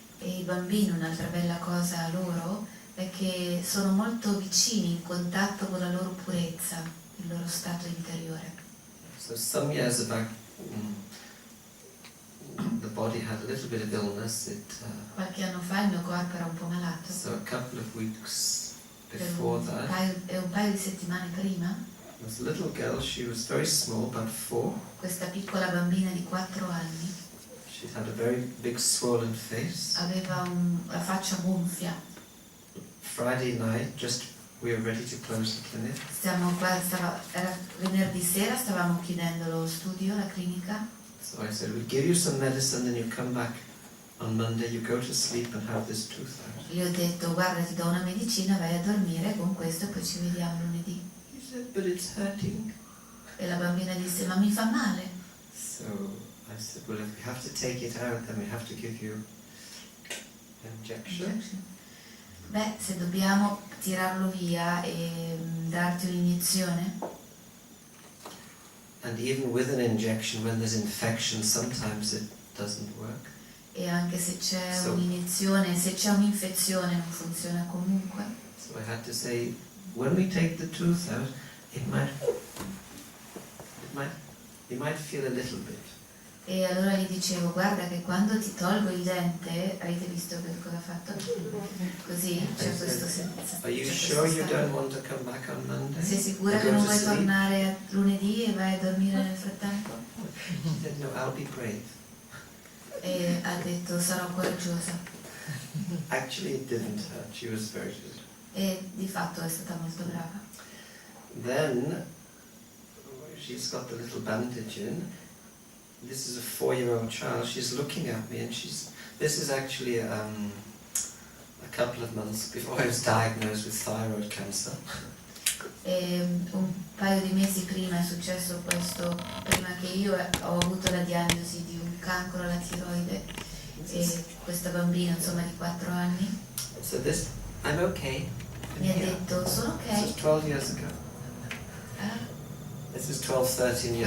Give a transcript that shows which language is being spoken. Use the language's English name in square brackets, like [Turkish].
[Italian] E i bambini, un'altra bella cosa loro è che sono molto vicini, in contatto con la loro purezza, il loro stato interiore. [English] So some years back, the body had a little bit of illness. [Italian] Qualche anno fa il mio corpo era un po' malato. [English] So a couple of weeks before that, [Italian] un paio di settimane prima, [English] this little girl, she was very small, about 4. [Italian] questa piccola bambina di 4 anni [English] She had a very big swollen face. [Italian] aveva la faccia gonfia. [English] Friday night, we were ready to close the clinic. [Italian] Era venerdì sera, stavamo chiudendo lo studio, la clinica. [English] So I said, we'll give you some medicine, then you come back on Monday, you go to sleep and have this tooth out. [Italian] Gli ho detto, guarda, ti do una medicina, vai a dormire con questo e poi ci vediamo lunedì. [English] He said, but it's hurting. [Italian] E la bambina disse, ma mi fa male. [English] So I said, well, if we have to take it out, then we have to give you an injection. [Italian] Beh, se dobbiamo tirarlo via e darti un'iniezione. [English] And even with an injection, when there's infection, sometimes it doesn't work. [Italian] E anche se c'è un'iniezione, se c'è un'infezione non funziona comunque. [English] So I had to say, when we take the tooth out, you might feel a little bit. [Italian] E allora gli dicevo, guarda che quando ti tolgo il dente, avete visto che cosa ha fatto? Così c'è questo senso. [English] Are you sure you don't want to come back on Monday? [Italian] Sei sicura che non vuoi tornare lunedì e vai a dormire nel frattempo? [English] She said, no, I'll be brave. [Italian] E ha detto, sarò coraggiosa. [English] Actually it didn't hurt, she was very good. [Italian] E di fatto è stata molto brava. [English] Then she's got the little bandage in. This is a 4-year-old child. She's looking at me, and this is actually a couple of months before I was diagnosed with thyroid cancer. [Italian] E un paio di mesi prima è successo questo, prima che io ho avuto la diagnosi di un cancro alla tiroide, e questa bambina, insomma, di 4 anni. [English] So I'm okay. [Italian] Mi ha detto, sono ok. [English] This was 12 years ago. This is 12-13 years